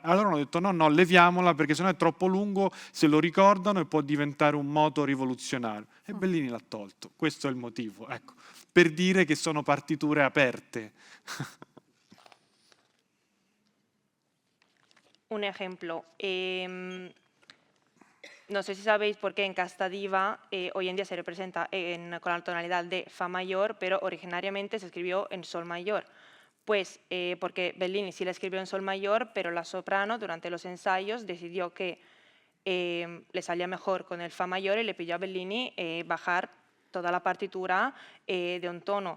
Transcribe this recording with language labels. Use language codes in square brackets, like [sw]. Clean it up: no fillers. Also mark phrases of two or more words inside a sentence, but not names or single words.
[it] Allora hanno detto no, leviamola perché sennò è troppo lungo, se lo ricordano e può diventare un moto rivoluzionario. E Bellini l'ha tolto, questo è il motivo, ecco, per dire che sono partiture aperte. [es] Un ejemplo. No sé si sabéis por qué en Casta Diva hoy en día se representa con la tonalidad de Fa mayor, pero originariamente se escribió en Sol mayor. Pues porque Bellini sí la escribió en Sol mayor, pero la soprano durante los ensayos decidió que le salía mejor con el Fa mayor y le pidió a Bellini bajar toda la partitura de un tono.